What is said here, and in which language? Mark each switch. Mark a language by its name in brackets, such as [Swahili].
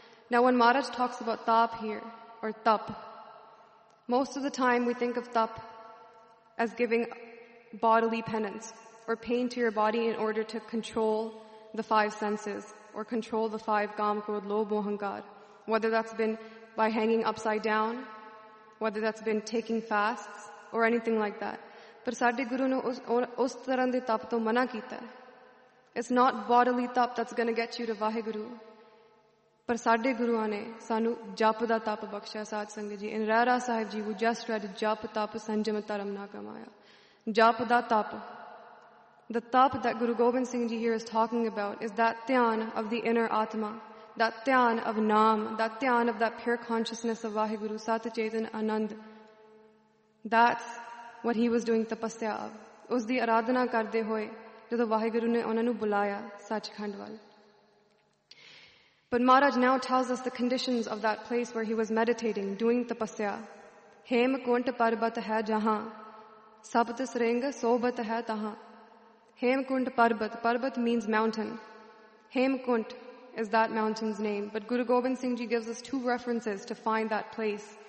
[English] Now when Maharaj talks about tap here, or tap, most of the time we think of tap as giving bodily penance or pain to your body in order to control the five senses or control the five gam, krodh, lobh, moh, ahankar. Whether that's been by hanging upside down, whether that's been taking fasts or anything like that. [Punjabi] ਪਰ ਸਾਡੇ ਗੁਰੂ ਨੇ ਉਸ ਤਰ੍ਹਾਂ ਦੇ ਤਪ ਤੋ ਮਨਾ ਕੀਤਾ. [English] It's not bodily tap that's going to get you to Vaheguru. [Punjabi] ਪਰ ਸਾਡੇ ਗੁਰੂਆਂ ਨੇ ਸਾਨੂੰ ਜਪ ਦਾ ਤਪ ਬਖਸ਼ਾ ਸਤ ਸੰਗ ਜੀ. In Rara Sahib ji, [English] who just read [Punjabi] ਜਪ ਤਪ ਸੰਜਮ ਤਰਮ ਨਾ ਕਮਾਇਆ. ਜਪ ਦਾ ਤਪ. [English] The tap that Guru Gobind Singh ji here is talking about is that tyan of the inner atma, that tyan of naam, that tyan of that pure consciousness of Vaheguru, Sat Chetan Anand. That's what he was doing tapasya of. [Punjabi] ਉਸ ਦੀ ਅਰਾਧਨਾ ਕਰਦੇ ਹੋਏ, ਜਦੋਂ ਵਾਹਿਗੁਰੂ ਨੇ ਉਹਨਾਂ ਨੂੰ ਬੁਲਾਇਆ ਸੱਚਖੰਡ ਵੱਲ. [English] But Maharaj now tells us the conditions of that place where he was meditating, doing tapasya. [Punjabi] Hem kunt parbat hai jahan, sabt sreng sobat hai tahan. [English] Hemkunt Parbat. Parbat means mountain. Hemkunt is that mountain's name. But Guru Gobind Singh Ji gives us two references to find that place.